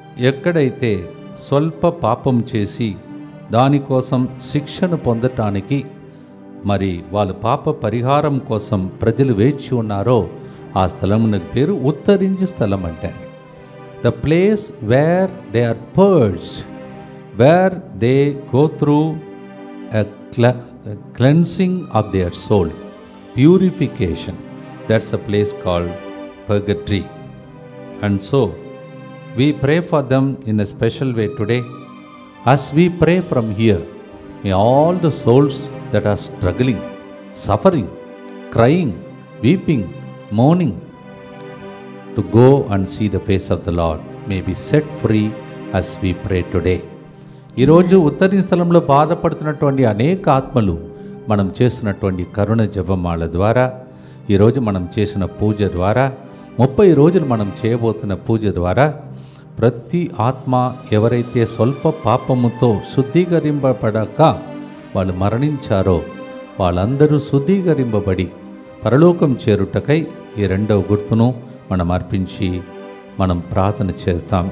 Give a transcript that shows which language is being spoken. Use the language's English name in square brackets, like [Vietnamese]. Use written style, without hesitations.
[Telugu] ఎక్కడైతే స్వల్ప పాపం చేసి దానికోసం శిక్షను పొందటానికి మరి వాళ్ళ పాప పరిహారం కోసం ప్రజలు వేచి ఉన్నారో ఆ స్థలమునకు పేరు ఉత్తరించు స్థలం అంటారు. [English] The place where they are purged, where they go through a cleansing of their soul, purification. That's a place called purgatory. And so we pray for them in a special way today. As we pray from here, may all the souls that are struggling, suffering, crying, weeping, mourning to go and see the face of the Lord may be set free as we pray today. [Telugu] ఈరోజు ఉత్తరీ స్థలంలో బాధపడుతున్నటువంటి అనేక ఆత్మలు మనం చేసినటువంటి కరుణ జపమాల ద్వారా, ఈరోజు మనం చేసిన పూజ ద్వారా, 30 రోజులు మనం చేయబోతున్న పూజ ద్వారా ప్రతి ఆత్మ ఎవరైతే స్వల్ప పాపముతో శుద్ధీకరింపబడక వాళ్ళు మరణించారో వాళ్ళందరూ శుద్ధీకరింపబడి పరలోకం చేరుటకై ఈ రెండవ గుర్తును మనం అర్పించి మనం ప్రార్థన చేస్తాం.